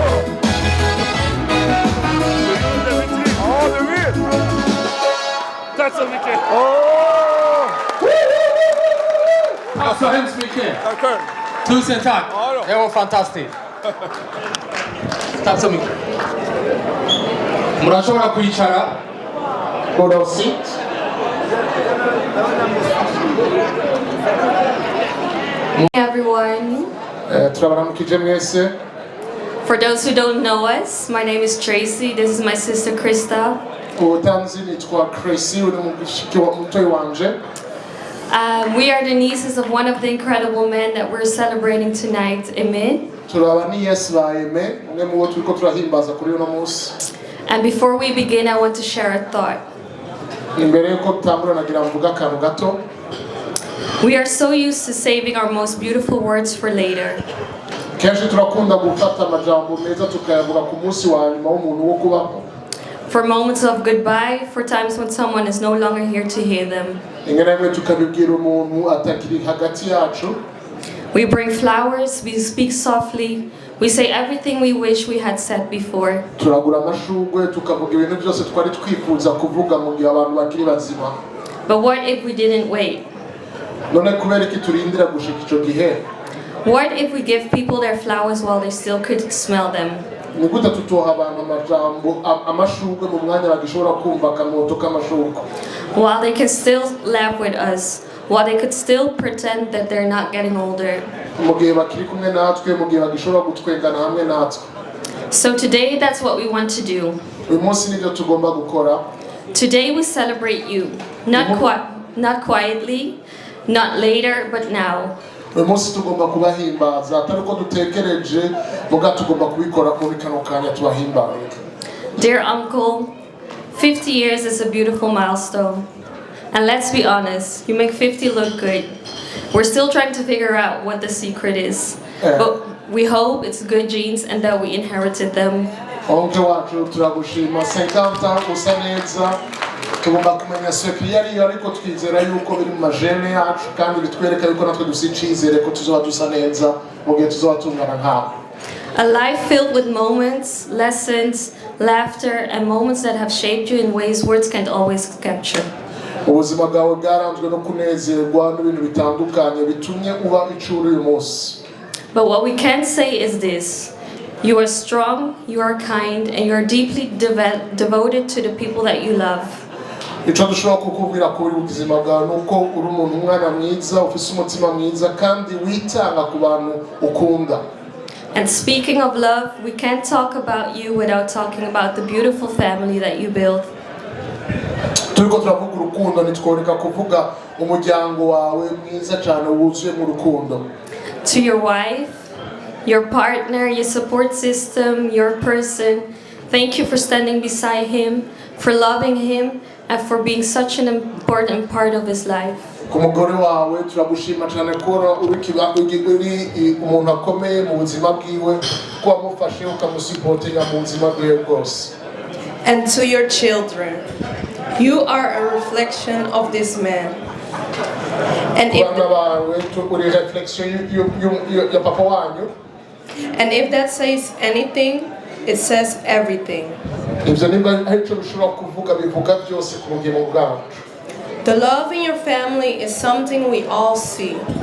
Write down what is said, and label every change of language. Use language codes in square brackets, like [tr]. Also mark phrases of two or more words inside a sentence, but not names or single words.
[sv] Ja, du vet! Tack så mycket! Tack så hemskt mycket! Tack själv! Tusen tack! Det var fantastiskt! Tack så mycket! [rn] Murashobora kwicara. [en] Go sit. Everyone. [rn] Turabaramukije mwese. [en] For those who don't know us, my name is Tracy. This is my sister Krista. [rn] Utanzi nitwa Tracy, uri mushiki wa mutoyi wanje. [en] We are the nieces of one of the incredible men that we're celebrating tonight, Amen. [rn] Turabani Yesu ba Aime, umwe mu bo turiko turahimbaza kuri uno munsi. [en] And before we begin, I want to share a thought. [rn] Imbere yuko tutangura nagira mvuga akantu gato. [en] We are so used to saving our most beautiful words for later. [rn] Kenshi turakunda gufata amajambo meza tukayavuga ku munsi wa nyuma w'umuntu wo kubaho. [en] For moments of goodbye, for times when someone is no longer here to hear them. [rn] Ingene tukabibwira umuntu atakiri hagati yacu. [en] We bring flowers, we speak softly, we say everything we wish we had said before. [rn] Turagura amashugwe tukavuga ibintu byose twari twifuza kuvuga mu gihe abantu bakiri bazima. [en] But what if we didn't wait? [rn] None kubera iki turindira gushika ico gihe? [en] What if we give people their flowers while they still could smell them? [rn] Ni gute tutoha abantu amajambo amashugwe mu mwanya bagishobora kumva akamoto k'amashugwe? [en] While they can still laugh with us, while they could still pretend that they're not getting older. [rn] Mu gihe bakiri kumwe natwe, mu gihe bagishobora gutwengana hamwe natwe. [en] So today, that's what we want to do. [rn] Uyu munsi nibyo tugomba gukora. [en] Today we celebrate you, not quietly, not later, but now. [rn] Uyu munsi tugomba kubahimbaza atari uko dutekereje, muga tugomba kubikora muri kano kanya tubahimbaye. [en] Dear uncle, 50 years is a beautiful milestone. And let's be honest, you make 50 look good. We're still trying to figure out what the secret is. But we hope it's good genes and that we inherited them. [rn] Onke wacu turagushima 50 usa neza. Tugomba kumenya sekri yari ariko twizera yuko biri mu majene yacu kandi bitwereka yuko natwe dusicizere ko tuzoba dusa neza mu gihe tuzoba tungana nkabo. [en] A life filled with moments, lessons, laughter, and moments that have shaped you in ways words can't always capture. [rn] Ubuzima bwawe bwaranzwe no kunezerwa n'ibintu bitandukanye bitumye uba icuru uyu munsi. [en] But what we can say is this: you are strong, you are kind, and you are deeply devoted to the people that you love. [rn] Ico dushobora kukubwira kuri ubuzima bwawe nuko uri umuntu umwana mwiza ufise umutima mwiza kandi witanga ku bantu ukunda. [en] And speaking of love, we can't talk about you without talking about the beautiful family that you built. [rn] Turiko turavuga urukundo nitworeka kuvuga umuryango wawe mwiza cyane wuzuye mu rukundo. [en] To your wife, your partner, your support system, your person, thank you for standing beside him, for loving him, and for being such an important part of his life. [rn] Ku mugore wawe turagushima cyane ko uri umuntu akomeye mu buzima bwiwe ko wamufashe ukamusipotinga mu buzima bwiwe bwose. [en] And to your children, you are a reflection of this man. And if that says anything, it says everything. The love in your family is something we all see.